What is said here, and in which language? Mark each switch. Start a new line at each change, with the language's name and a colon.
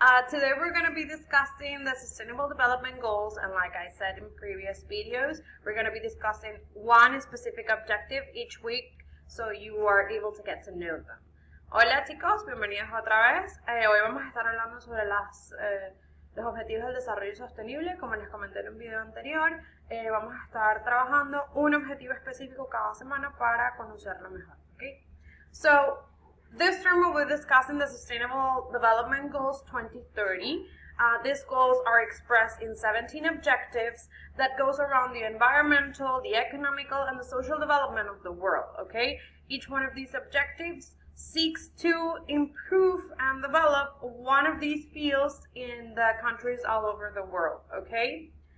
English: Today we're going to be discussing the Sustainable Development Goals, and like I said in previous videos, we're going to be discussing one specific objective each week so you are able to get to know them.
Spanish: Hola chicos, bienvenidos otra vez. Hoy vamos a estar hablando sobre los objetivos del desarrollo sostenible. Como les comenté en un video anterior, vamos a estar trabajando un objetivo específico cada semana para conocerlo mejor.
English: Okay? So, this term we'll be discussing the Sustainable Development Goals 2030. These goals are expressed in 17 objectives that goes around the environmental, the economical, and the social development of the world, okay? Each one of these objectives seeks to improve and develop one of these fields in the countries all over the world, okay?